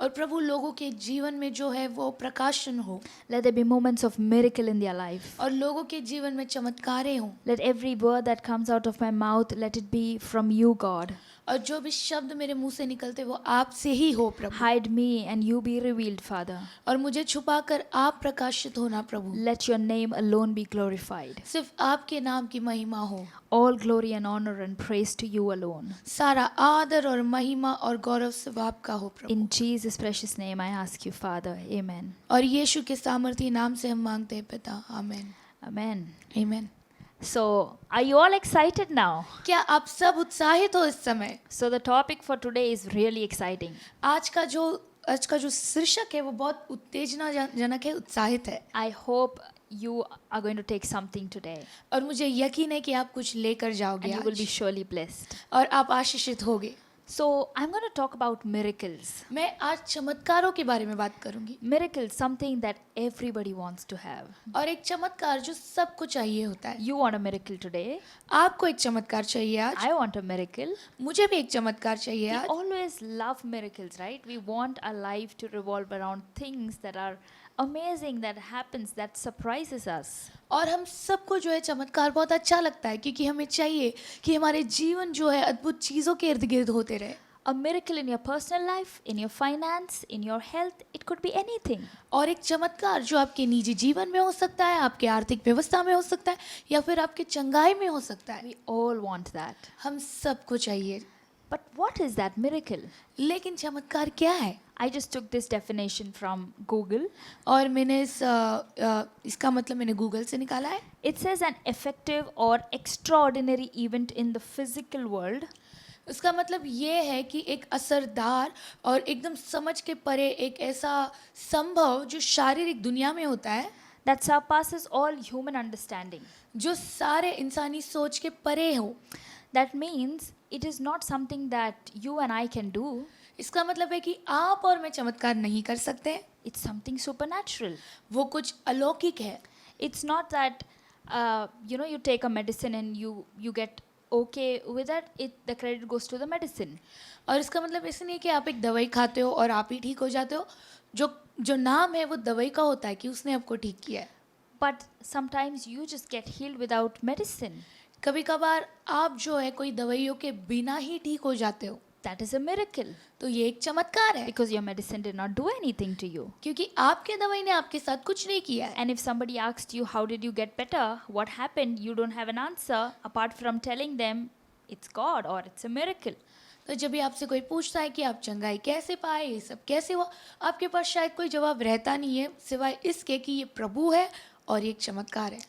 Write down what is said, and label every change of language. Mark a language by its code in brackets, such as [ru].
[hi] और प्रभु लोगों के जीवन में जो है वो प्रकाशन हो [en] Let there be moments of miracle in their life. [hi] और लोगों के जीवन में चमत्कारें हों। [en] Let every word that comes out of my mouth, let it be from you, God. [hi] और जो भी शब्द मेरे मुंह से निकलते वो आपसे ही हो प्रभु। [en] Hide me and you be revealed, Father. [hi] और मुझे छुपाकर आप प्रकाशित होना प्रभु। [en] Let your name alone be glorified. [hi] सिर्फ आपके नाम की महिमा हो। [en] All glory and honor and praise to you alone. [hi] सारा आदर और महिमा और गौरव सब आपका हो प्रभु। [en] In Jesus' precious name I ask you, Father. Amen. [hi] और यीशु के सामर्थी नाम से हम मांगते हैं पिता, आमीन। [en] Amen. [hi] आमीन। [en] So, are you all excited now? [hi] क्या आप सब उत्साहित हो इस समय? [en] So, the topic for today is really exciting. [hi] आज का जो शीर्षक है वो बहुत उत्तेजनाजनक है, उत्साहित है। [en] I hope you are going to take something today [hi] और मुझे यकीन है कि आप कुछ लेकर जाओगे [en] and you will be [hi] आज [en] surely blessed. [hi] और आप आशीषित होगे। [en] So, I'm going to talk about miracles. [hi] मैं आज चमत्कारों के बारे में बात करूंगी। [en] Miracles, something that everybody wants to have. [hi] और एक चमत्कार जो सबको चाहिए होता है। [en] You want a miracle today? [hi] आपको एक चमत्कार चाहिए आज, [en] I want a miracle. [hi] मुझे भी एक चमत्कार चाहिए [en] We [hi] आज। [en] always love miracles, right? We want our life to revolve around things that are amazing, that happens, that surprises us. [hi] और हम सबको जो है चमत्कार बहुत अच्छा लगता है क्योंकि हमें चाहिए कि हमारे जीवन जो है अद्भुत चीज़ों के इर्द गिर्द होते रहे। [en] A miracle in your personal life, in your finance, in your health, it could be anything. [hi] और एक चमत्कार जो आपके निजी जीवन में हो सकता है, आपके आर्थिक व्यवस्था में हो सकता है या फिर आपके चंगाई में हो सकता है। [en] We all want that. [hi] हम सबको चाहिए। [en] But what is that miracle? [hi] लेकिन चमत्कार क्या है? [en] I just took this definition from Google. [hi] और मैंने इसका मतलब मैंने गूगल से निकाला है। [en] It says an effective or extraordinary event in the physical world [hi] उसका मतलब ये है कि एक असरदार और एकदम समझ के परे एक ऐसा संभव जो शारीरिक दुनिया में होता है [en] that surpasses all human understanding. [hi] जो सारे इंसानी सोच के परे हो। [en] That means it is not something that you and I can do. [hi] इसका मतलब है कि आप और मैं चमत्कार नहीं कर सकते। [en] It's something supernatural. [hi] वो कुछ अलौकिक है। [en] It's not that you take a medicine and you get okay with that. The credit goes to the medicine. [hi] और इसका मतलब ऐसे नहीं कि आप एक दवाई खाते हो और आप ही ठीक हो जाते हो। जो नाम है वो दवाई का होता है कि उसने आपको ठीक किया है। [en] But sometimes you just get healed without medicine. [hi] कभी कभार आप जो है कोई दवाइयों के बिना ही ठीक हो जाते हो। [en] That is a miracle. [hi] तो ये एक चमत्कार है [en] Because your medicine did not do anything to you. [hi] क्योंकि आपके दवाई ने आपके साथ कुछ नहीं किया है। [en] And if somebody asked you, how did you get better? What happened? You don't have an answer apart from telling them, it's God or it's a miracle. [hi] तो जब भी आपसे कोई पूछता है कि आप चंगाई कैसे पाए, ये सब कैसे हुआ, आपके पास शायद कोई जवाब रहता नहीं है सिवाय इसके कि ये प्रभु है और ये एक चमत्कार है।